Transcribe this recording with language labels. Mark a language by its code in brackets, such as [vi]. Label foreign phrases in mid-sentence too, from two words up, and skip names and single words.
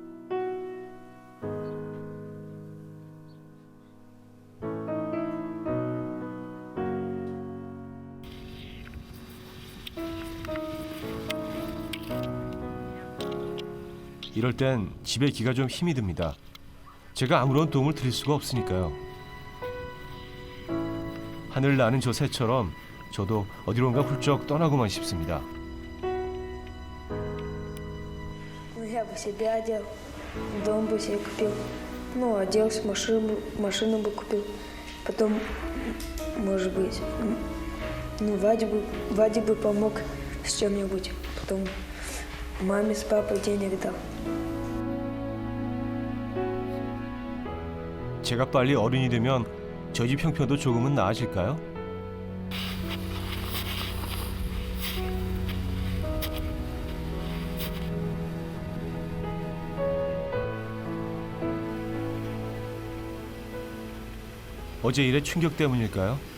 [ko] 이럴 땐 집에 기가 좀 힘이 듭니다. 제가 아무런 도움을 드릴 수가 없으니까요. 하늘 나는 저 새처럼 저도 어디론가 훌쩍 떠나고만 싶습니다. [ru] Ну, я бы себе одел, дом бы себе купил. Ну, оделся, машину бы купил. Потом, может быть, ну, Ваде бы помог с чем-нибудь. Потом маме с папой денег дал. [ko] 제가 빨리 어른이 되면 저 집 형편도 조금은 나아질까요? 어제 일의 충격 때문일까요?